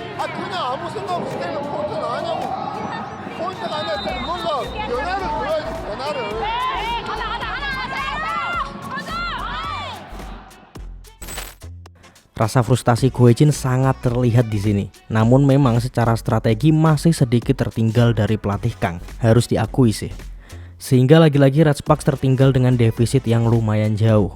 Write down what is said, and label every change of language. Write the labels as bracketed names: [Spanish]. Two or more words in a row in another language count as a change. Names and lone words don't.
[Korean] 그냥 아무 생각 없이 때리는 포인트는 아니냐고. 포인트가 아니라 뭔가 변화를 줘야지, 변화를. [Indonesian] Rasa frustasi Goejin sangat terlihat di sini. Namun memang secara strategi masih sedikit tertinggal dari pelatih Kang, harus diakui sih. Sehingga lagi-lagi Red Sparks tertinggal dengan defisit yang lumayan jauh.